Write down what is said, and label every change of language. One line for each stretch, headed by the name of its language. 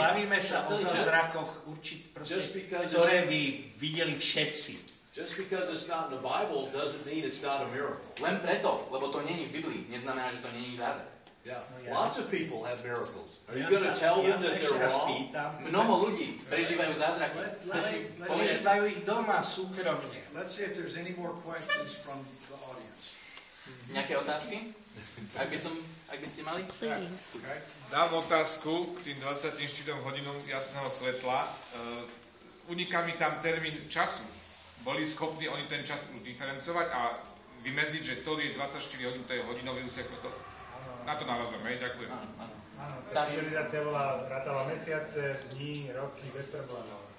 Slovak: Bavíme sa o zázrakoch, ktoré by videli všetci.
English: Just because it's not in the Bible doesn't mean it's not a miracle.
Slovak: Len preto, lebo to nie je v Biblii, neznamená, že to nie je zázrak.
English: Yeah. Lots of people have miracles. Are you going to tell them that they're wrong?
Slovak: Mnoho ľudí prežívajú zázraky. Prežívajú ich doma, súkromne.
English: Let's see if there's any more questions from the audience.
Slovak: Nejaké otázky? Ak by ste mali?
English: Okay.
Slovak: Dám otázku k tým 24 hodinom jasného svetla. Uniká mi tam termín času. Boli schopní oni ten čas už diferencovať a vymedziť, že to je 24 hodín, to je hodinový úsek. Na to narazujeme, ďakujem. Tá civilizácia rátala mesiace, dní, roky, bez problémov.